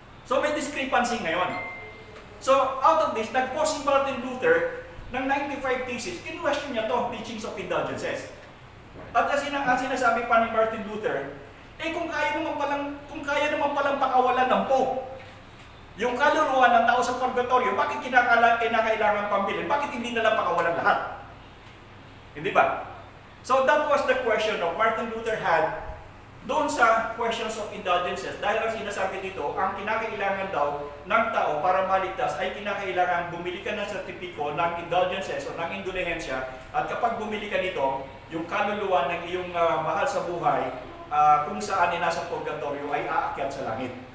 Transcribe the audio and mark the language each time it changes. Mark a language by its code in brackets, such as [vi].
[tl] So may discrepancy ngayon. So out of this, nag-post si Martin Luther ng 95 thesis, in-question niya to, teachings of indulgences. At ang sinasabi pa ni Martin Luther, kung kaya naman palang pakawalan ng Pope yung kaluluwa ng tao sa purgatorio, bakit kinakailangan pambilin? Bakit hindi na lang pakawalan lahat? Hindi ba? [en] So that was the question of Martin Luther had [tl] doon sa [en] questions of indulgences. [tl] Dahil ang sinasabi dito, ang kinakailangan daw ng tao para maligtas ay kinakailangan bumili ka ng sertipiko ng indulgences o ng indulhensya. At kapag bumili ka nito, yung kaluluwa ng iyong mahal sa buhay, kung saan ay nasa purgatorio, ay aakyat sa langit.